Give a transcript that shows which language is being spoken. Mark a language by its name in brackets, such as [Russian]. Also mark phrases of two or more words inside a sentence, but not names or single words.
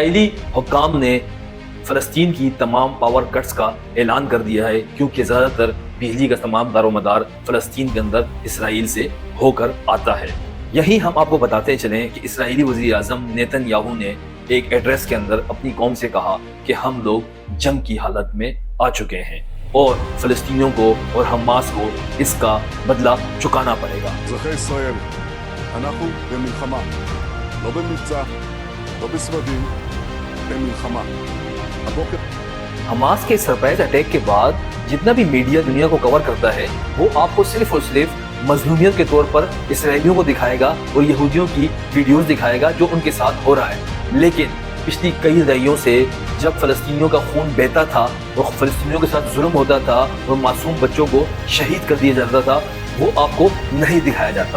[Urdu] اسرائیلی حکام نے فلسطین کی تمام [English] power cuts [Urdu] کا اعلان کر دیا ہے، کیونکہ زیادہ تر بجلی کا تمام دار و مدار فلسطین کے اندر اسرائیل سے ہو کر آتا ہے۔ یہی ہم آپ کو بتاتے چلیں کہ اسرائیلی وزیر اعظم نیتن یاہو نے ایک ایڈریس کے اندر اپنی قوم سے کہا کہ ہم لوگ جنگ کی حالت میں آ چکے ہیں اور فلسطینیوں کو اور حماس کو اس کا بدلہ چکانا پڑے گا۔ [Hebrew] אזרחי ישראל, אנחנו במלחמה, לא במבצע, לא בסבבים, במלחמה. הבוקר [Urdu] حماس کے [English] surprise attack [Urdu] کے بعد جتنا بھی میڈیا دنیا کو کور کرتا ہے وہ آپ کو صرف اور صرف مظلومیت کے طور پر اسرائیلیوں کو دکھائے گا اور یہودیوں کی ویڈیوز دکھائے گا جو ان کے ساتھ ہو رہا ہے، لیکن پچھلی کئی دہائیوں سے جب فلسطینیوں کا خون بہتا تھا اور فلسطینیوں کے ساتھ ظلم ہوتا تھا اور معصوم بچوں کو شہید کر دیا جاتا تھا وہ آپ کو نہیں دکھایا جاتا۔